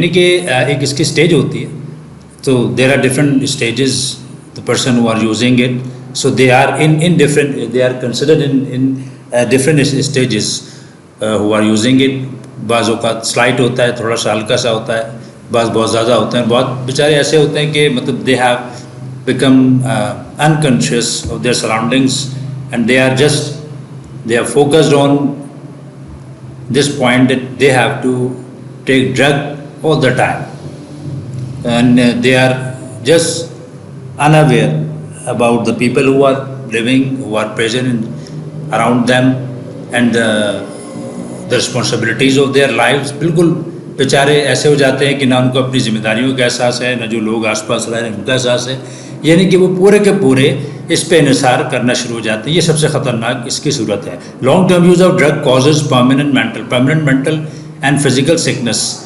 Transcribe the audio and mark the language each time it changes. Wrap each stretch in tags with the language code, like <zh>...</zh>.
<ur>یعنی کہ ایک اس کی اسٹیج ہوتی ہے، تو</ur> <en>There are different stages the person who are using it. So they are in different, they are considered in different stages who are using it.</en> <ur>بعض اوقات سلائٹ ہوتا ہے، تھوڑا سا ہلکا سا ہوتا ہے، بعض بہت زیادہ ہوتے ہیں. بہت بیچارے ایسے ہوتے ہیں کہ مطلب</ur> <en>They have become unconscious of their surroundings and they are focused on this point that they have to take drug all the time, and they are just unaware about the people who are living, who are present around them, and the responsibilities of their lives.</en> <ur>بالکل بیچارے ایسے ہو جاتے ہیں کہ نہ ان کو اپنی ذمہ داریوں کا احساس ہے، نہ جو لوگ آس پاس رہ رہے ہیں ان کا احساس ہے. یعنی کہ وہ پورے کے پورے اس پہ انحصار کرنا شروع ہو جاتے ہیں. یہ سب سے خطرناک اس کی صورت ہے.</ur> <en>Long term use of drug causes permanent mental and physical sickness.</en>